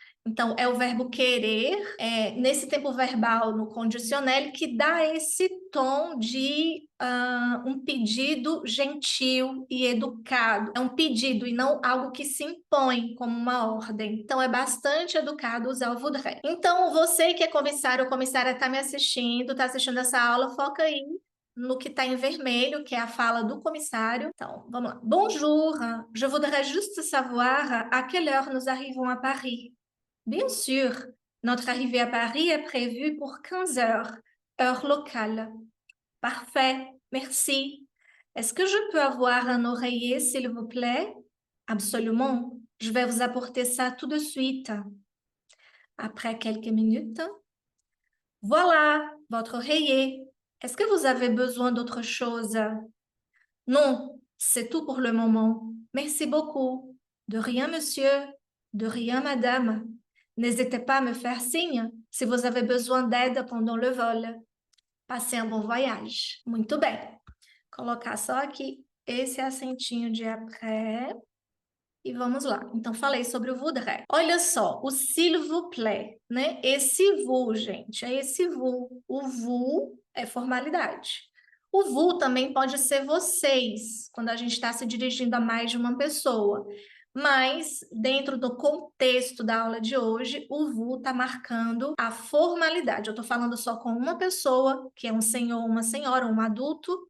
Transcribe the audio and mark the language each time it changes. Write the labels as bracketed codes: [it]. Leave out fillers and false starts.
[pt] Então, é o verbo querer, nesse tempo verbal, no condicional, que dá esse tom de um pedido gentil e educado. É um pedido e não algo que se impõe como uma ordem. Então, é bastante educado usar o voudrais. Então, você que é comissário ou comissária está me assistindo, está assistindo essa aula, foca aí no que está em vermelho, que é a fala do comissário. Então, vamos lá. [fr] Bonjour, je voudrais juste savoir à quelle heure nous arrivons à Paris. Bien sûr, notre arrivée à Paris est prévue pour 15 heures, heure locale. Parfait, merci. Est-ce que je peux avoir un oreiller, s'il vous plaît? Absolument. Je vais vous apporter ça tout de suite. Après quelques minutes, voilà votre oreiller. Est-ce que vous avez besoin d'autre chose? Non, c'est tout pour le moment. Merci beaucoup. De rien, monsieur. De rien, madame. N'hésitez pas à me faire signe se vous avez besoin d'aide pendant le vol. Passez um bom voyage. [pt] Muito bem. Colocar só aqui esse acentinho de après. E vamos lá. Então, falei sobre o voudrais. Olha só, o s'il vous plaît, né? Esse vous, gente, é esse vous. O vous é formalidade. O vous também pode ser vocês, quando a gente está se dirigindo a mais de uma pessoa. Mas, dentro do contexto da aula de hoje, o vous está marcando a formalidade. Eu estou falando só com uma pessoa, que é um senhor, uma senhora, um adulto.